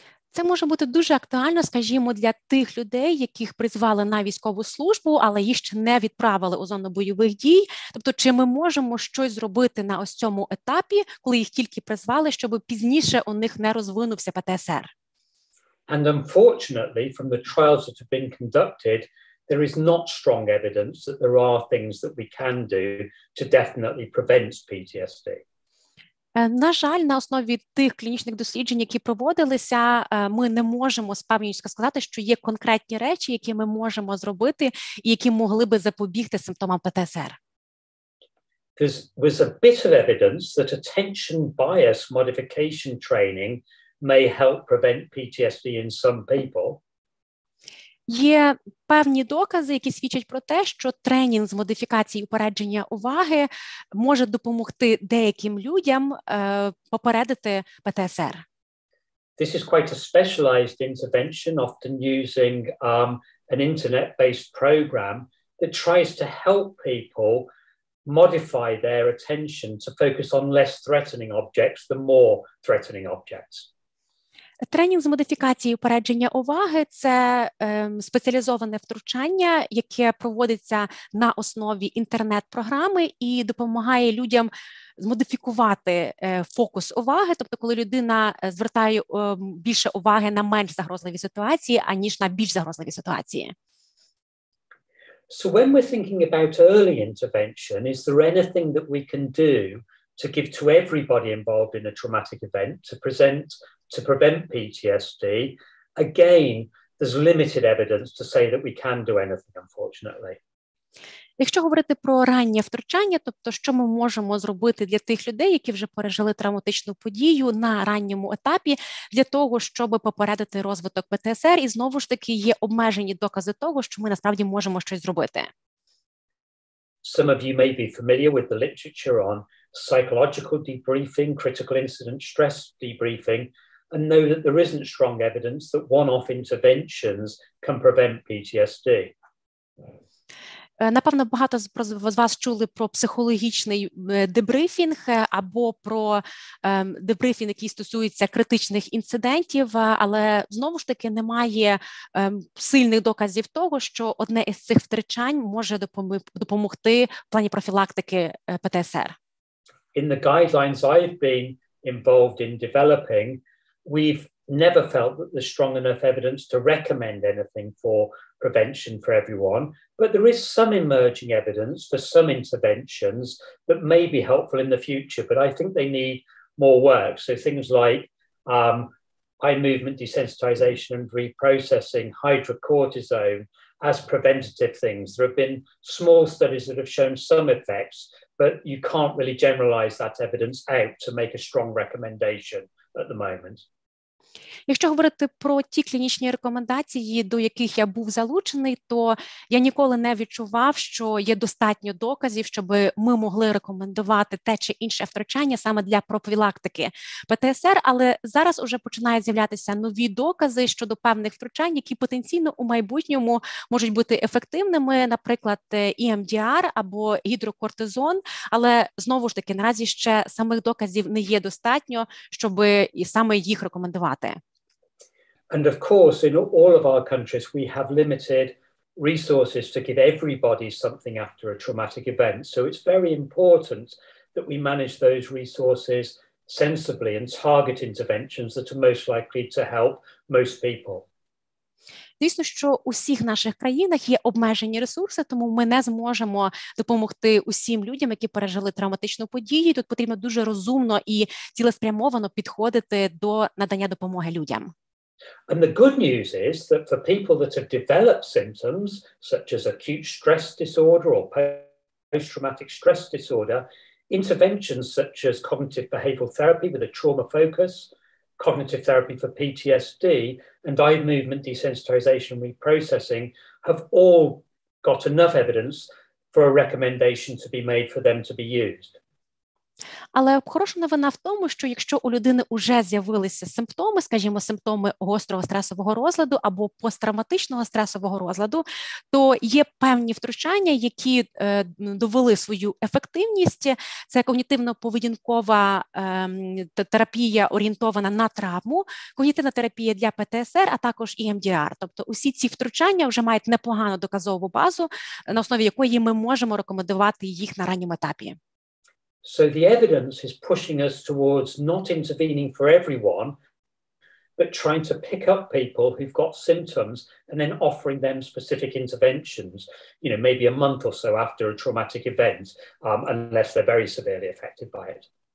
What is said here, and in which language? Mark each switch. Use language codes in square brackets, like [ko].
[uk] Це може бути дуже актуально, скажімо, для тих людей, яких призвали на військову службу, але їх ще не відправили у зону бойових дій. Тобто, чи ми можемо щось зробити на ось цьому етапі, коли їх тільки призвали, щоб пізніше у них не розвинувся ПТСР? [en] And unfortunately, from the trials that have been conducted, there is not strong evidence that there are things that we can do to definitely prevent PTSD. [uk] На жаль, на основі тих клінічних досліджень, які проводилися, ми не можемо з певністю сказати, що є конкретні речі, які ми можемо зробити і які могли би запобігти симптомам ПТСР. [en] There was a bit of evidence that attention bias modification training may help prevent PTSD in some people. [uk] Є певні докази, які свідчать про те, що тренінг з модифікації упередження уваги може допомогти деяким людям попередити ПТСР. [en] This is quite a specialized intervention, often using an internet-based program that tries to help people modify their attention to focus on less threatening objects than more threatening objects. [uk] Тренінг з модифікації упередження уваги – це спеціалізоване втручання, яке проводиться на основі інтернет-програми і допомагає людям змодифікувати фокус уваги, тобто коли людина звертає більше уваги на менш загрозливі ситуації, аніж на більш загрозливі ситуації. [en] So when we're thinking about early intervention, is there anything that we can do to give to everybody involved in a traumatic event to prevent PTSD? Again, there's limited evidence to say that we can do anything, unfortunately. [uk] Якщо говорити про раннє втручання, тобто що ми можемо зробити для тих людей, які вже пережили травматичну подію на ранньому етапі, для того, щоб попередити розвиток ПТСР, і знову ж таки є обмежені докази того, що ми насправді можемо щось зробити. [en] Some of you may be familiar with the literature on psychological debriefing, critical incident stress debriefing, and know that there isn't strong evidence that one-off interventions can prevent PTSD. [uk] Напевно, багато з вас чули про психологічний дебрифінг або про дебрифінг, який стосується критичних інцидентів, але знову ж таки немає сильних доказів того, що одне із цих втручань може допомогти в плані профілактики ПТСР. [en] In the guidelines I've been involved in developing, we've never felt that there's strong enough evidence to recommend anything for prevention for everyone, but there is some emerging evidence for some interventions that may be helpful in the future, but I think they need more work. So things like eye movement desensitization and reprocessing, hydrocortisone as preventative things. There have been small studies that have shown some effects, but you can't really generalize that evidence out to make a strong recommendation at the moment. [uk] Якщо говорити про ті клінічні рекомендації, до яких я був залучений, то я ніколи не відчував, що є достатньо доказів, щоб ми могли рекомендувати те чи інше втручання саме для профілактики ПТСР, але зараз уже починають з'являтися нові докази щодо певних втручань, які потенційно у майбутньому можуть бути ефективними, наприклад, EMDR або гідрокортизон, але знову ж таки наразі ще самих доказів не є достатньо, щоб і саме їх рекомендувати. [en] And of course, in all of our countries, we have limited resources to give everybody something after a traumatic event. So it's very important that we manage those resources sensibly and target interventions that are most likely to help most people. [uk] Звісно, що у всіх наших країнах є обмежені ресурси, тому ми не зможемо допомогти усім людям, які пережили травматичну подію. Тут потрібно дуже розумно і цілеспрямовано підходити до надання допомоги людям. [en] And the good news is that for people that have developed symptoms, such as acute stress disorder or post-traumatic stress disorder, interventions such as cognitive behavioral therapy with a trauma focus, cognitive therapy for PTSD, and eye movement desensitization and reprocessing have all got enough evidence for a recommendation to be made for them to be used. [uk] Але хороша новина в тому, що якщо у людини вже з'явилися симптоми, скажімо, симптоми гострого стресового розладу або посттравматичного стресового розладу, то є певні втручання, які довели свою ефективність. Це когнітивно-поведінкова терапія, орієнтована на травму, когнітивна терапія для ПТСР, а також EMDR. Тобто усі ці втручання вже мають непогану доказову базу, на основі якої ми можемо рекомендувати їх на ранньому етапі. [en] So the evidence is pushing us towards not intervening for everyone, but trying to pick up people who've got symptoms and then offering them specific interventions, you know, maybe a month or so after a traumatic event, unless they're very severely affected by it.